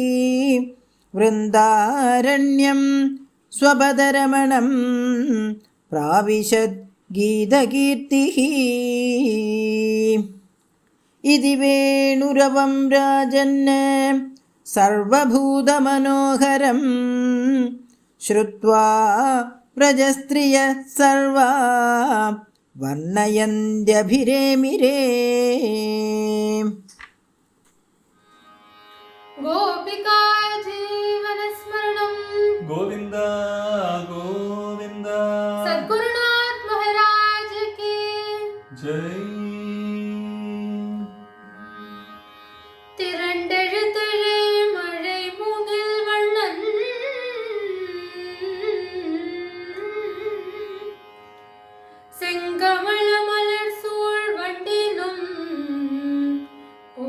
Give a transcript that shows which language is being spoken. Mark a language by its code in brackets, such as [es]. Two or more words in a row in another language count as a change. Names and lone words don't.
[sa] वृन्दारण्यं स्वपदरमणं प्राविशद् गीतकीर्तिः इति वेणुरवं राजन् सर्वभूतमनोहरं श्रुत्वा व्रजस्त्रिय सर्वा वर्णयन्त्यभिरेमिरे गोपिका जीवनस्मरणं गोविन्द गोविन्द [hi] सद्गुरुनाथ महाराज की जय। [ta] திரண்டெழுதழை மழை மூங்கில் வண்ணன் செங்கமல மலர் சூழ் வண்டிலும்